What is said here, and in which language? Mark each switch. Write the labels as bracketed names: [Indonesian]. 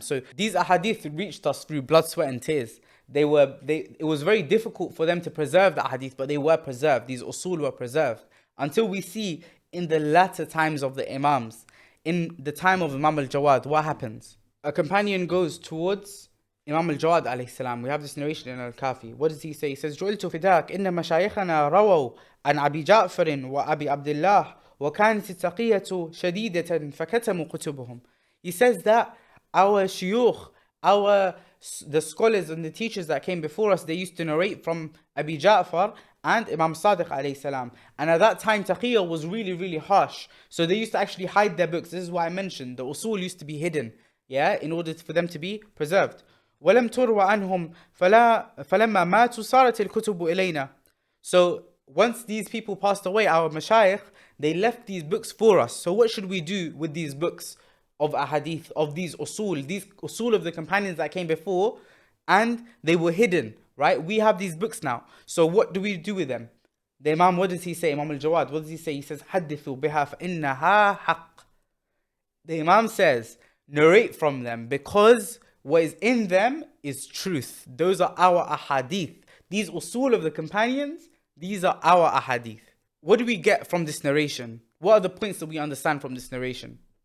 [English] So these ahadith reached us through blood, sweat and tears. It was very difficult for them to preserve the hadith, but they were preserved. These usul were preserved until we see in the latter times of the Imams. In the time of Imam al-Jawad, what happens? A companion goes towards Imam al-Jawad alayhi salam. We have this narration in al-Kafi. What does he say? He says, [Arabic] جُعِلْتُ فِدَاكَ إِنَّ مَشَايِخَنَا رَوَوْا عَنْ أَبِي جَعْفَرٍ وَأَبِي عَبْدِ اللَّهِ وَكَانَتِ التَّقِيَّةُ شَدِيدَةً فَكَتَمُوا كُتُبُهُم. [English] He says that our shuyukh, the scholars and the teachers that came before us, they used to narrate from Abi Ja'far and Imam Sadiq alayhi salam. And at that time, taqiyya was really, really harsh. So they used to actually hide their books. This is what I mentioned. The usul used to be hidden, in order for them to be preserved. [Arabic] وَلَمْ تُرْوَ عَنْهُمْ فَلَمَّا مَاتُوا صَارَتِ الْكُتُبُ إِلَيْنَا. [English] So once these people passed away, our mashayikh, they left these books for us. So what should we do with these books of ahadith, of these usul of the companions that came before, and they were hidden, right? We have these books now. So what do we do with them? The Imam, what does he say? Imam al-Jawad, what does he say? He says, [Arabic] حَدِّثُوا بِهَا فَإِنَّهَا حَقٌّ. [English] The Imam says, narrate from them, because what is in them is truth. Those are our ahadith. These usul of the companions, these are our ahadith. What do we get from this narration? What are the points that we understand from this narration?